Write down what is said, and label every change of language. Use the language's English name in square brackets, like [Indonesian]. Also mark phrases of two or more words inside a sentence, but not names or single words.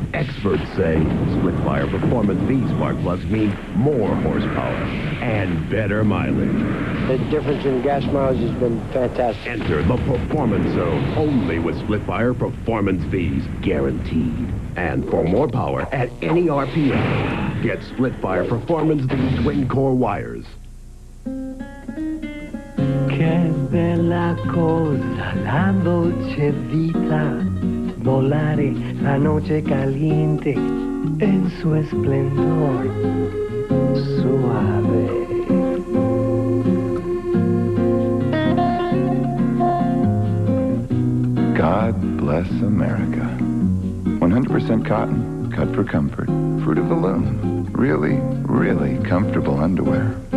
[English] Experts say split-fire Performance V spark plugs mean more horsepower and better mileage. The difference in gas mileage has been fantastic. Enter the Performance Zone only with split-fire Performance Vs, guaranteed. And for more power at any RPM, get split-fire Performance V twin-core wires. [Italian] Che bella cosa la dolce vita, volare [Spanish] la noche caliente en su esplendor suave. [English] God bless America. 100% cotton, cut for comfort, fruit of the loom. Really, really comfortable underwear.